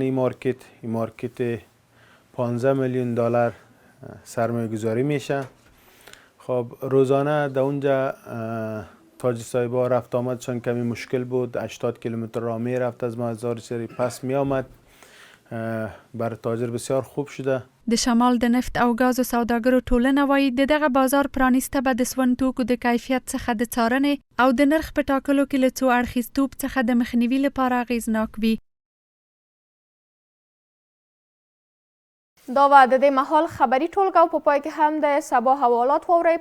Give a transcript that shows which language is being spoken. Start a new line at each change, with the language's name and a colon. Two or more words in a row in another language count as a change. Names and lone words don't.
Persian: این مارکت 15 میلیون دلار سرمایه گذاری میشه. خب روزانه در اونجا تاجر صاحبا رفت آمدشان کمی مشکل بود. 80 کیلومتر راه میرفت از مزار شریف پس می آمد. بر تاجر بسیار خوب شده.
Pashto: د شمال د نفت او غازو سوداګرو ټولنه وایي دغه بازار پرانیسته به د سون توکو د کیفیت څخه د څارنې او د نرخ په ټاکلو کې له څو اړخیزتوب څخه د مخنیوي لپاره اغیزناک وي. دا و د دې مهال خبري ټولګه په پای کې هم د سبا حوالات واورئ.